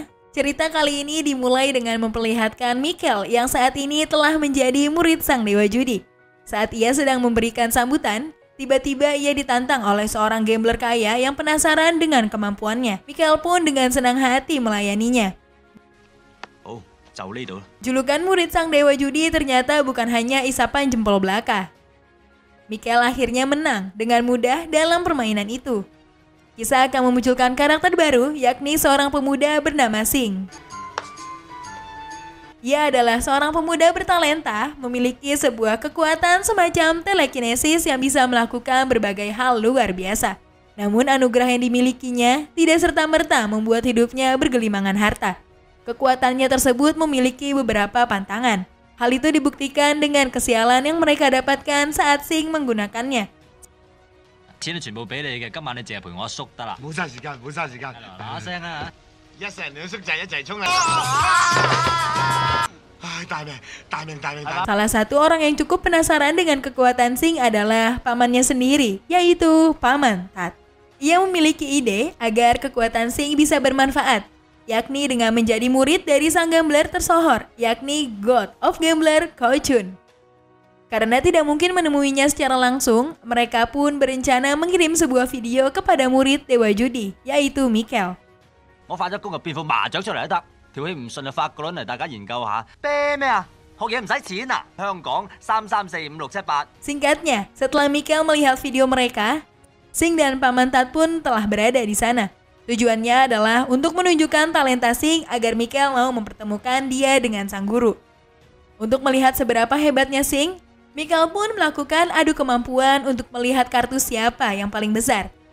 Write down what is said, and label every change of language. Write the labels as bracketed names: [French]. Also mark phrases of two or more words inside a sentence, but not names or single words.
[Indonesian] Cerita kali ini dimulai dengan memperlihatkan Mikhail yang saat ini telah menjadi murid sang dewa judi. Saat ia sedang memberikan sambutan, tiba-tiba ia ditantang oleh seorang gambler kaya yang penasaran dengan kemampuannya. Mikhail pun dengan senang hati melayaninya. [Cantonese] 好，就呢度啦。 [Indonesian] Julukan murid sang dewa judi ternyata bukan hanya isapan jempol belaka. Mikhail akhirnya menang dengan mudah dalam permainan itu. Kisah akan memunculkan karakter baru, yakni seorang pemuda bernama Sing. Ia adalah seorang pemuda bertalenta, memiliki sebuah kekuatan semacam telekinesis yang bisa melakukan berbagai hal luar biasa. Namun anugerah yang dimilikinya tidak serta-merta membuat hidupnya bergelimangan harta. Kekuatannya tersebut memiliki beberapa pantangan. Hal itu dibuktikan dengan kesialan yang mereka dapatkan saat Sing menggunakannya. [Cantonese] 錢都全部俾你嘅，今晚你淨係陪我阿叔得啦。冇嘥時間，冇嘥時間，嗱嗱聲啊！一成兩叔仔一齊衝嚟！唉，大命，大命，大命，大命！ [Indonesian] Salah satu orang yang cukup penasaran dengan kekuatan Sing adalah pamannya sendiri, yaitu Paman Tat. Ia memiliki ide agar kekuatan Sing bisa bermanfaat, yakni dengan menjadi murid dari sang gambler tersohor, yakni [English] God of Gambler [Indonesian] Cao Chun. Karena tidak mungkin menemuinya secara langsung, mereka pun berencana mengirim sebuah video kepada murid dewa judi, yaitu Mikhail. [Cantonese] 我發咗工就變副麻雀出嚟都得，條氣唔順就發個輪嚟大家研究下。啤咩啊？學嘢唔使錢啊！香港3345678。 [Indonesian] Singkatnya, setelah Mikhail melihat video mereka, Sing dan Paman Tat pun telah berada di sana. Tujuannya adalah untuk menunjukkan talenta Sing agar Mikhail mau mempertemukan dia dengan sang guru. Untuk melihat seberapa hebatnya Sing, Mikhail pun melakukan adu kemampuan untuk melihat kartu siapa yang paling besar.